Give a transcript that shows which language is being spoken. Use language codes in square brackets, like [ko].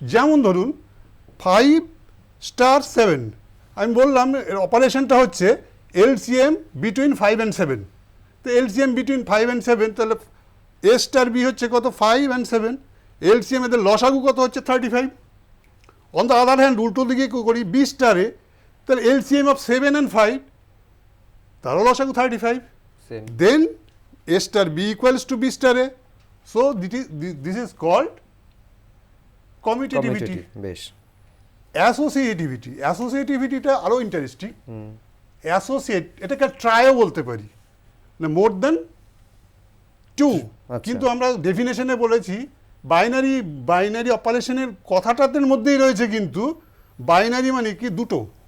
[bn] যেমন ধরুন 5*7, আমি বললাম অপারেশনটা হচ্ছে এলসিএম বিটুইন 5 and 7, তো এলসিএম বিটুইন 5 and 7, তাহলে এ স্টার বি হচ্ছে কত 5 and 7, এলসিএম এদের লসাগু কত হচ্ছে 35। অন দ্য আদার হ্যান্ড উল্টো দিকে করি বি স্টারে, তাহলে এলসিএম অফ 7 and 5, তারও লসাগু 35। Same, [en] Then A star B equals to B star A. So this is called commutativity. [bn] বেশ, [en] Associativity. [bn] Associativity-টা আরো ইন্টারেস্টিং। অ্যাসোসিয়েট এটাকে ট্রাইও বলতে পারি, না [en] More than two. [bn] আচ্ছা। কিন্তু আমরা ডেফিনেশনে বলেছি বাইনারি অপারেশনের কথাটার মধ্যেই রয়েছে, কিন্তু বাইনারি মানে কি দুটো,